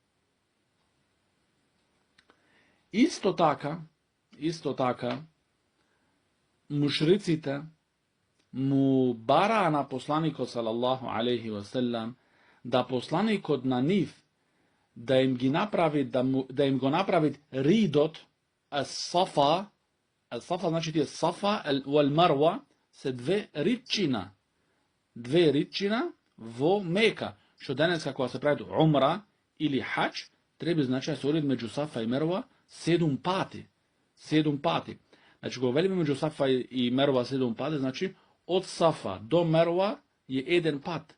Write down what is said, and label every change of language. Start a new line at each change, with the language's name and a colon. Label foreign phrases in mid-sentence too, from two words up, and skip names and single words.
Macedonian: Исто така, мушриците му бараа на посланикот
Arabic: صلى الله عليه وسلم
Macedonian: да посланикот на нив да им го направи ридот ас-Сафа. Ас-Сафа значи тие Сафа вал Марва се две ридчина во Мека, што денеска кога се прави умра или хаџ, треба значи да се оди меѓу Сафа и Мерва 7 пати. 7 пати. Значи кога велиме меѓу Сафа и Мерва 7 пати, значи од Сафа до Мерва е 1 пат.